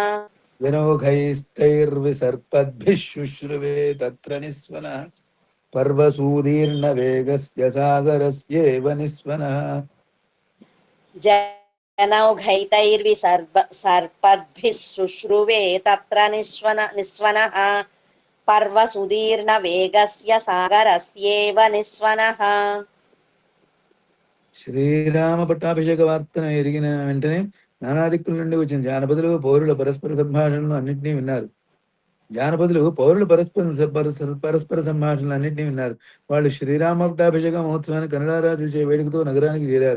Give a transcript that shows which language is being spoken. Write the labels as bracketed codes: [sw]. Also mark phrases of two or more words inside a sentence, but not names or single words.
[sa] जनौघैस्तैर्विसर्पद्भिः शुश्रुवे तत्र निस्वनः पर्वसूदीर्णवेगस्य सागरस्येव निस्वनः जनौघैतैर्विसर्पद्भिः शुश्रुवे तत्र निस्वनः पर्वसुदीर्णवेगस्य सागरस्येव निस्वनः [te] శ్రీరామ పట్టాభిషేక వార్తను ఎరిగిన వెంటనే నానా దిక్కుల నుండి వచ్చిన జానపదులు పౌరుల పరస్పర సంభాషణలు అన్నింటినీ విన్నారు. జానపదులు పౌరుల పరస్పర సంభాషణలు అన్నింటినీ విన్నారు. వాళ్ళు శ్రీరామ పట్టాభిషేక మహోత్సవాన్ని కన్నడారాజు చూసే వేడుకతో నగరానికి చేరారు.